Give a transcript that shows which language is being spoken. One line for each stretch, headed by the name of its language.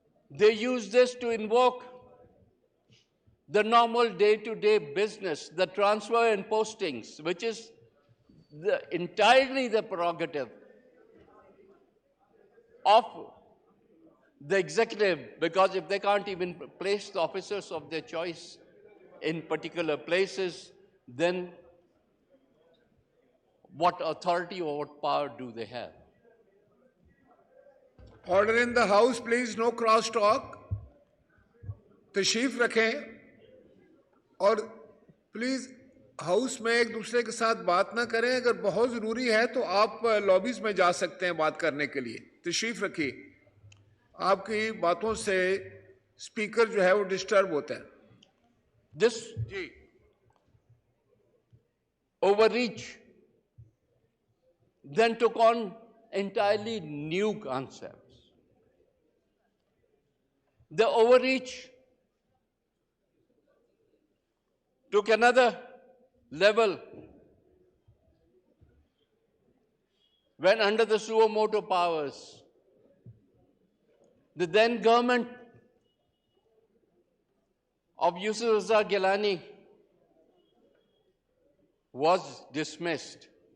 English: They used this to invoke the normal day-to-day business, the transfer and postings, which is entirely the prerogative of the executive, because if they can't even place the officers of their choice in particular places, then what authority or what power do they have? Order in the House, please. No cross talk.
Hindi: तशरीफ रखें और please house में एक दूसरे के साथ बात ना करें. अगर बहुत जरूरी है तो आप लॉबीज में जा सकते हैं बात करने के लिए. तशरीफ रखिए. आपकी बातों से स्पीकर जो है वो डिस्टर्ब होता है.
English: This overreach then took on entirely new concepts. The overreach took another level when, under the suo motu powers, the then government of Yusuf Raza Gilani was dismissed.